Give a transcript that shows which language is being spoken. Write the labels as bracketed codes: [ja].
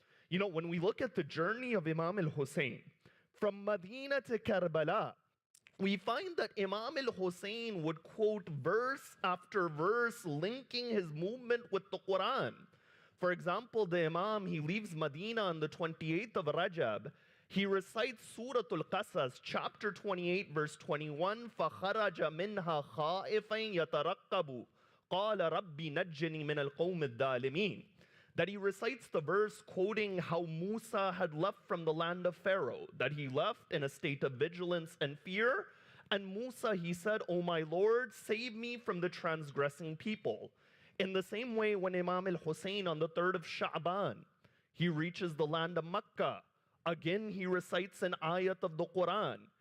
[en] You know, when we look at the journey of Imam al-Hussein, from Medina to Karbala, we find that Imam al-Hussein would quote verse after verse linking his movement with the Quran. For example, the Imam, he leaves Medina on the 28th of Rajab. He recites Surah Al-Qasas, chapter 28, verse 21, [ar] فَخَرَجَ مِنْهَا خَائِفًا يَتَرَقَّبُ قَالَ رَبِّ نَجِّنِي مِنَ الْقَوْمِ الظَّالِمِينَ. [en] That he recites the verse quoting how Musa had left from the land of Pharaoh, that he left in a state of vigilance and fear. And Musa, he said, "O my Lord, save me from the transgressing people." In the same way, when Imam al-Hussein on the 3rd of Sha'ban, he reaches the land of Makkah, again he recites an ayat of the Quran.